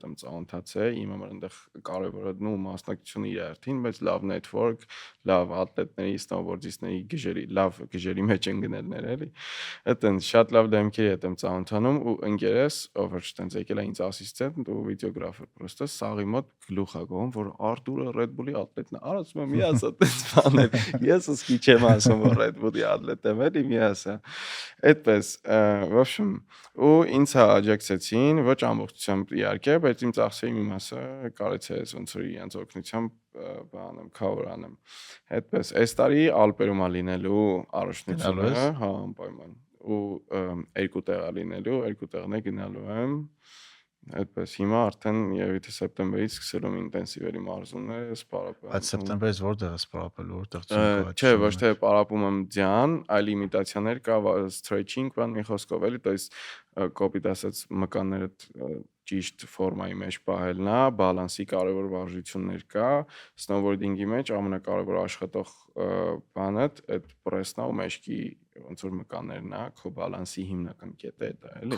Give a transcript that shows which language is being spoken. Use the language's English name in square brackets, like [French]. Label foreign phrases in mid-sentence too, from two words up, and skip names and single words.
[Armenian] եմ ծանոթացել, իմ համար այնտեղ կարևորը նու մասնակցությունը իր արդին, բայց լավ network, լավ ատլետների, snowboardistների գժերի, լավ գժերի մեջ են գնելներ էլի։ Այդտենց շատ լավ դեմքերի հետ եմ ծանոթանում ու ընկերս, ով որ այդտենց եկել է ինձ ասիստենտ ու վիդեոգրաֆեր, պրոստը սաղի մոտ գլուխ ա գոհում, որ Արտուրը Red Bull-ի ատլետն է, արածում եմ միաս այդպես բաներ, ես ուսքի չեմ ասում որ Red Bull-ի ատլետ եմ էլի միաս է, այդպես, [Russian] в общем, [Armenian] ու ինձ աջակցեցին, ոչ ամբողջությամբ իհարկե, բայց իմ ծախսերի մի մասը կարեցի ես ոնց որ իրենց օգնությամբ բանեմ, cover անեմ, այդպես, այս տարի Ալպերում ա լինելու առաջնությունը, հա, անպայման, ու երկու տեղ ա լինելու, երկու տեղն է գնալու եմ, Այդպես հիմա արդեն երևի թե սեպտեմբերից սկսել եմ ինտենսիվելի մարզումները, սպարապել։ Այդ սեպտեմբերից որտեղ է սպառապել, որտեղ ցույց կա այդ։ Չէ, ոչ թե պարապում եմ ձյան, այլ իմիտացիաներ կա, stretching, բան մի խոսքով էլի, [Russian] то есть [Armenian] կոպիտ ասած մկանները ճիշտ ֆորմայի մեջ պահելն է, բալանսի կարևոր վարժություններ կա, սնոուբորդինգի մեջ ամենակարևոր աշխատող բանը այդ պրեսն է ու մեջքի ոնց որ մկաններն է, քո բալանսի հիմնական կետը է դա, էլի։